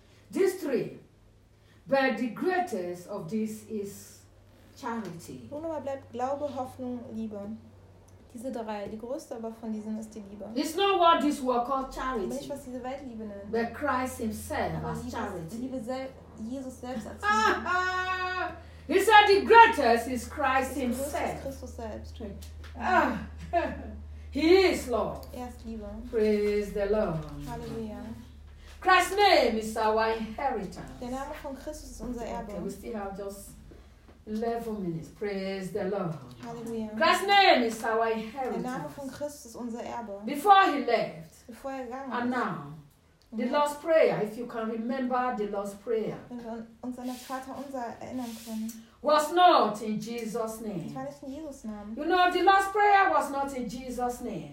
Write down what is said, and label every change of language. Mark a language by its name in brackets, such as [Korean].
[English] These three, but the greatest of these is charity. [German] Nun aber bleibt Glaube, Hoffnung, Liebe. Diese drei, die größte aber von diesen ist die Liebe. [English] It's not what this world called charity. [German] Nicht was diese Weltliebe nennt. [English] But Christ Himself as charity. [German] Liebe selbst. Jesus selbst als [English] He said the greatest is Christ himself. [German] Christus selbst. [English] He is Lord. [German] Er ist Liebe. [English] Praise the Lord. Halleluja. Christ's name is our inheritance. [German] Der Name von Christus ist unser Erbe. [English] We still have just 11 minutes. Praise the Lord. Halleluja. Christ's name is our inheritance. [German] Der Name von Christus ist unser Erbe. [English] Before he left. [German] Bevor er gegangen ist. [English] And now. The Lord's Prayer, if you can remember the Lord's Prayer. [German] Wenn wir uns an das Vater unser erinnern können. [English] Was not in Jesus' name. [German] Das war nicht in Jesus' Namen. [English] You know, the Lord's Prayer was not in Jesus' name.